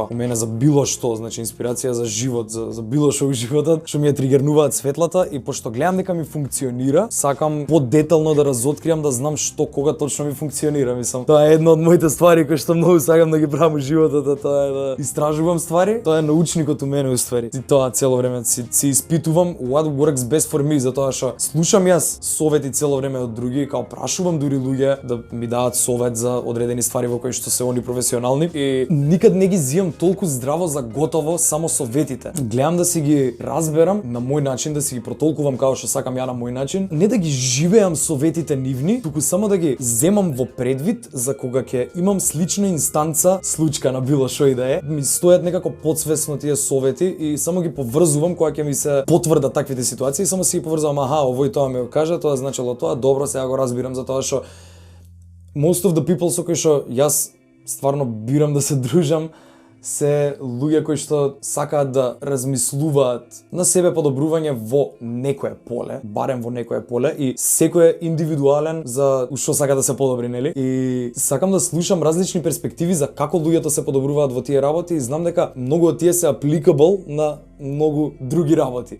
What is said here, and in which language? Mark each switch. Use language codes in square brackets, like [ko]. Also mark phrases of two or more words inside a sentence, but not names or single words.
[mk] У мене за било што, значи инспирација за живот, за било што во животот, што ми ја тригернуваат светлата и пошто гледам дека ми функционира, сакам подетално да разоткриам, да знам што кога точно ми функционира. Мислам, тоа е една од моите ствари кои што многу сакам да ги правам во животот, тоа е да истражувам ствари, тоа е научникот у мене уствари. И тоа цело време си испитувам [en] what works best for me, [mk] затоа што слушам јас совети цело време од други, као прашувам дури луѓе да ми дадат совет за одредени ствари во кои што се они професионални и никад не ги зијам толку здраво за готово само советите. Гледам да си ги разберам на мој начин, да си ги протолкувам како што сакам ја на мој начин, не да ги живеам советите нивни, туку само да ги земам во предвид за кога ќе имам слична инстанца, случка на било што и да е, ми стојат некако подсвесно тие совети и само ги поврзувам кога ќе ми се потврдат таквите ситуации, само си ги поврзувам, овој тоа ми го кажа, тоа значело тоа, добро, сега го разбирам за тоа што [en] most of the people [mk] со кои што јас стварно бирам да се дружам се луѓе кои што сакаат да размислуваат на себе подобрување во некое поле, барем во некое поле и секој е индивидуален за што сака да се подобри, нели? И сакам да слушам различни перспективи за како луѓето се подобруваат во тие работи и знам дека многу од тие се applicable на многу други работи.